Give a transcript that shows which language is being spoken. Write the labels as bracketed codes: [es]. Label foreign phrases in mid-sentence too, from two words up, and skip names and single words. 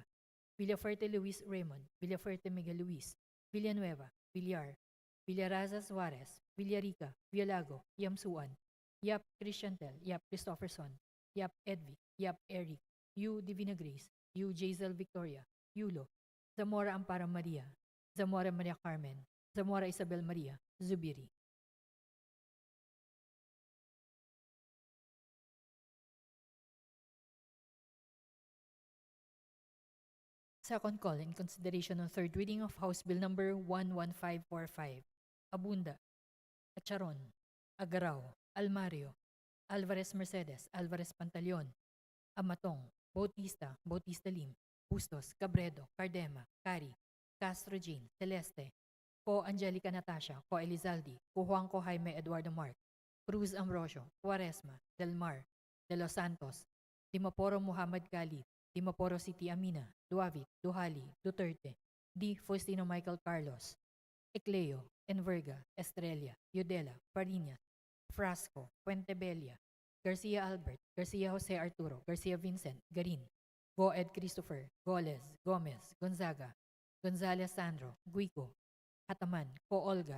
[en] Villafuerte Luis Raymond, Villafuerte Miguel Luis, Villanueva, Villar, Villaraza Suarez, Villarica, Villago, Yamsuan, Yap Christiantel, Yap Christopherson, Yap Edvi, Yap Eric, Yu Divina Grace, Yu Jazel Victoria, Yulo, Zamora Ampara Maria, Zamora Maria Carmen, Zamora Isabel Maria, Zubiri. Second call in consideration of third reading of House Bill number 11545. Abunda, Acharon, Agarao, Almario, Alvarez Mercedes, Alvarez Pantaleon, Amatong, Bautista, Bautista Lim, Bustos, Cabredo, Cardema, Cari, Castro Jean, Celeste, Co Angelica Natasha, Co Elizaldi, Co Juanco Jaime Eduardo Mark, Cruz Ambrosio, Quaresma, Del Mar, De Los Santos, Dimaporo Muhammad Khalid, Dimaporo City Amina, Duavit, Duhali, Duterte, D. Faustino Michael Carlos, Ecleo, Enverga, Estrella, Yudela, Fariñas, Frasco, Puentebella, Garcia Albert, Garcia Jose Arturo, Garcia Vincent, Garin, Goed Christopher, Goles, Gomez, Gonzaga, Gonzalez Sandro, Guico, Hataman, Co Olga,